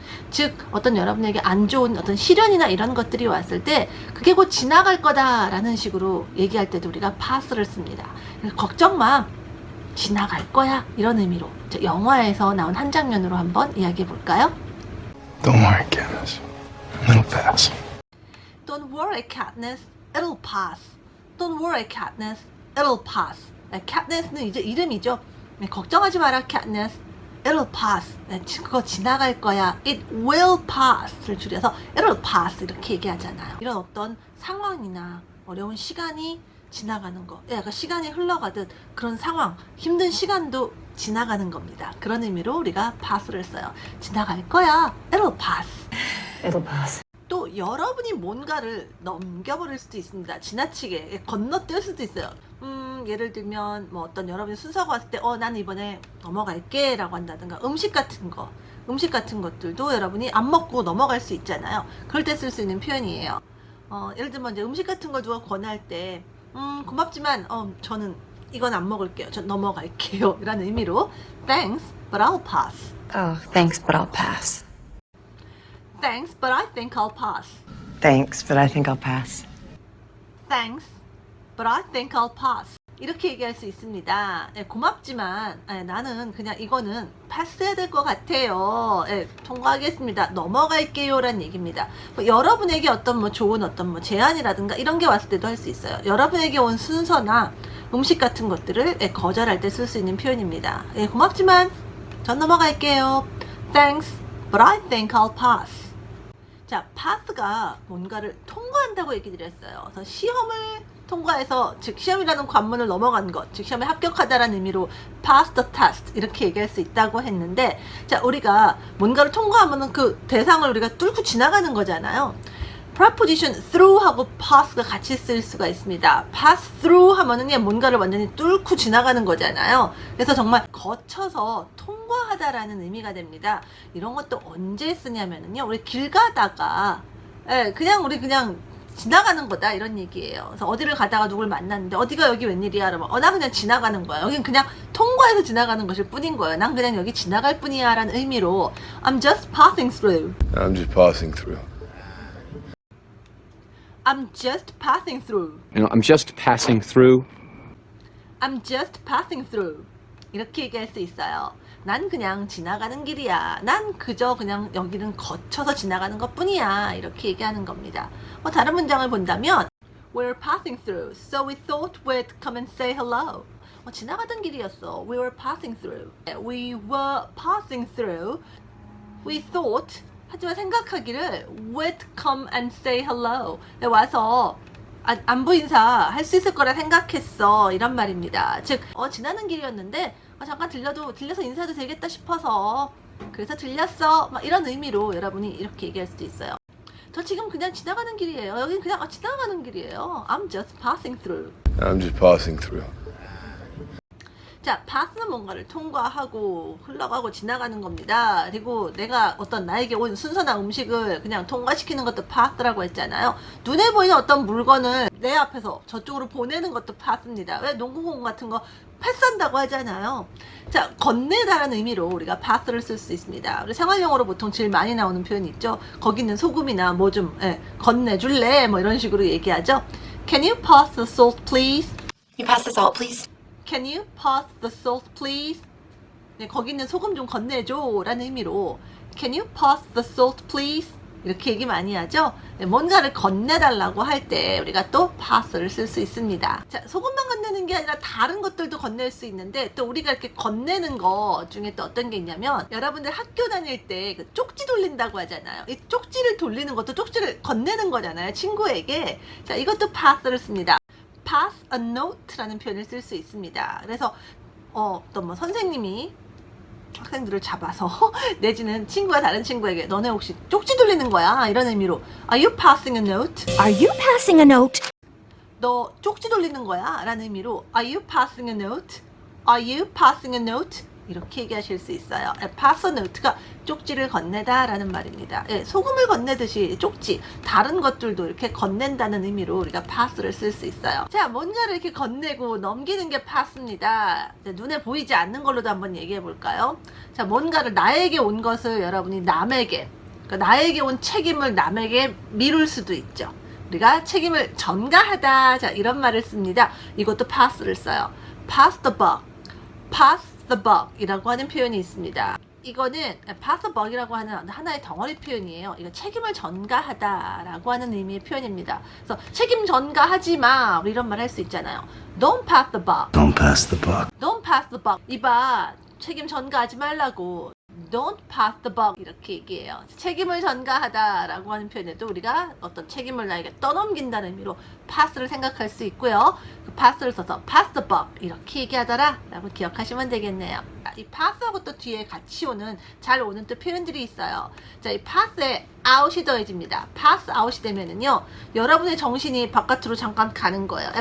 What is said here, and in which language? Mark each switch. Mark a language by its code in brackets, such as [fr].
[ko] 즉, 어떤 여러분에게 안 좋은 어떤 시련이나 이런 것들이 왔을 때 그게 곧 지나갈 거다라는 식으로 얘기할 때도 우리가 pass를 씁니다. 걱정 마, 지나갈 거야, 이런 의미로. 자, 영화에서 나온 한 장면으로 한번 이야기해 볼까요? [en] Don't worry, Katniss. It'll pass. Don't worry, Katniss, it'll pass. Don't worry, Katniss, it'll pass. [ko] Katniss는 이제 이름이죠. 걱정하지 마라, Katniss. [en] It'll pass. [ko] 그거 지나갈 거야. [en] It will pass를 줄여서 it'll pass [ko] 이렇게 얘기하잖아요. 이런 어떤 상황이나 어려운 시간이 지나가는 거, 약간 시간이 흘러가듯 그런 상황, 힘든 시간도 지나가는 겁니다. 그런 의미로 우리가 pass를 써요. 지나갈 거야. [en] It'll pass. It'll pass. [ko] 또 여러분이 뭔가를 넘겨버릴 수도 있습니다. 지나치게 건너뛸 수도 있어요. 예를 들면 뭐 어떤 여러분이 순서가 왔을 때 나는 이번에 넘어갈게 라고 한다든가, 음식 같은 것들도 여러분이 안 먹고 넘어갈 수 있잖아요. 그럴 때 쓸 수 있는 표현이에요. 예를 들면 이제 음식 같은 걸 누가 권할 때 고맙지만 저는 이건 안 먹을게요. 전 넘어갈게요. 이런 의미로 [en] Thanks, but I'll pass. Oh, thanks, but I'll pass. Thanks, but I think I'll pass. Thanks, but I think I'll pass. Thanks, but I think I'll pass. [ko] 이렇게 얘기할 수 있습니다. 고맙지만 나는 그냥 이거는 패스해야 될 것 같아요. 통과하겠습니다. 넘어갈게요 라는 얘기입니다. 여러분에게 어떤 뭐 좋은 어떤 뭐 제안이라든가 이런 게 왔을 때도 할 수 있어요. 여러분에게 온 순서나 음식 같은 것들을 거절할 때 쓸 수 있는 표현입니다. 고맙지만 전 넘어갈게요. [en] Thanks, but I think I'll pass. [ko] 자, pass가 뭔가를 통과한다고 얘기 드렸어요. 그래서 시험을 통과해서, 즉 시험이라는 관문을 넘어간 것, 즉 시험에 합격하다라는 의미로 pass the test 이렇게 얘기할 수 있다고 했는데, 자, 우리가 뭔가를 통과하면은 그 대상을 우리가 뚫고 지나가는 거잖아요. preposition through하고 pass가 같이 쓸 수가 있습니다. pass through 하면은 그냥 뭔가를 완전히 뚫고 지나가는 거잖아요. 그래서 정말 거쳐서 통과하다라는 의미가 됩니다. 이런 것도 언제 쓰냐면은요, 우리 길 가다가 우리 그냥 지나가는 거다 이런 얘기예요. 그래서 어디를 가다가 누굴 만났는데 어디가 여기 웬일이야 그러면 나 그냥 지나가는 거야. 여긴 그냥 통과해서 지나가는 것일 뿐인 거예요. 난 그냥 여기 지나갈 뿐이야 라는 의미로 [en] I'm just passing through. I'm just passing through. I'm just passing through. I'm just passing through. I'm just passing through. [ko] 이렇게 얘기할 수 있어요. 난 그냥 지나가는 길이야. 난 그저 그냥 여기는 거쳐서 지나가는 것 뿐이야. 이렇게 얘기하는 겁니다. 다른 문장을 본다면 [en] We're passing through, so we thought we'd come and say hello. [ko] 지나가던 길이었어. [en] We were passing through. We were passing through. We thought, [ko] 하지만 생각하기를 [en] we'd come and say hello. [ko] 와서 안부 인사 할 수 있을 거라 생각했어. 이런 말입니다. 즉, 지나는 길이었는데, 잠깐 들려서 인사도 되겠다 싶어서, 그래서 들렸어. 막 이런 의미로 여러분이 이렇게 얘기할 수도 있어요. 저 지금 그냥 지나가는 길이에요. 여긴 그냥 지나가는 길이에요. [en] I'm just passing through. I'm just passing through. [ko] 자, pass는 뭔가를 통과하고 흘러가고 지나가는 겁니다. 그리고 내가 나에게 온 순서나 음식을 그냥 통과시키는 것도 pass라고 했잖아요. 눈에 보이는 어떤 물건을 내 앞에서 저쪽으로 보내는 것도 pass입니다. 왜 농구공 같은 거 패스한다고 하잖아요. 자, 건네다라는 의미로 우리가 pass를 쓸 수 있습니다. 우리 생활용어로 보통 제일 많이 나오는 표현이 있죠. 거기 있는 소금이나 뭐 좀 건네줄래? 뭐 이런 식으로 얘기하죠. [en] Can you pass the salt, please? You pass the salt, please? Can you pass the salt, please? [ko] 네, 거기 있는 소금 좀 건네줘 라는 의미로 [en] Can you pass the salt, please? [ko] 이렇게 얘기 많이 하죠. 네, 뭔가를 건네달라고 할 때 우리가 또 pass를 쓸 수 있습니다. 자, 소금만 건네는 게 아니라 다른 것들도 건넬 수 있는데 또 우리가 이렇게 건네는 거 중에 또 어떤 게 있냐면 여러분들 학교 다닐 때 그 쪽지 돌린다고 하잖아요. 이 쪽지를 돌리는 것도 쪽지를 건네는 거잖아요. 친구에게. 자, 이것도 pass를 씁니다. pass a note라는 표현을 쓸 수 있습니다. 그래서 또 뭐 선생님이 학생들을 잡아서 내지는 친구가 다른 친구에게 너네 혹시 쪽지 돌리는 거야? 이런 의미로 [en] Are you passing a note? Are you passing a note? [ko] 너 쪽지 돌리는 거야? 라는 의미로 [en] Are you passing a note? Are you passing a note? [ko] 이렇게 얘기하실 수 있어요. pass a note가 쪽지를 건네다 라는 말입니다. 소금을 건네듯이 쪽지, 다른 것들도 이렇게 건넨다는 의미로 우리가 pass를 쓸 수 있어요. 자, 뭔가를 이렇게 건네고 넘기는 게 pass입니다. 눈에 보이지 않는 걸로도 한번 얘기해 볼까요? 자, 뭔가를 나에게 온 것을 여러분이 남에게, 그러니까 나에게 온 책임을 남에게 미룰 수도 있죠. 우리가 책임을 전가하다. 자, 이런 말을 씁니다. 이것도 pass를 써요. [en] pass the buck. [ko] pass the buck 이라고 하는 표현이 있습니다. 이거는 pass the buck이라고 하는 하나의 덩어리 표현이에요. 이거 책임을 전가하다 라고 하는 의미의 표현입니다. 그래서 책임 전가하지 마. 우리 이런 말 할 수 있잖아요. [en] Don't pass the buck. Don't pass the buck. Don't pass the buck. [ko] 이봐, 책임 전가하지 말라고. [en] Don't pass the buck [ko] 이렇게 얘기해요. 책임을 전가하다 라고 하는 표현에도 우리가 어떤 책임을 나에게 떠넘긴다는 의미로 pass를 생각할 수 있고요. 그 pass를 써서 pass the buck 이렇게 얘기하더라 라고 기억하시면 되겠네요. 이 pass하고 또 뒤에 같이 오는 잘 오는 또 표현들이 있어요. 자, 이 pass에 out이 더해집니다. pass out이 되면은요 여러분의 정신이 바깥으로 잠깐 가는 거예요.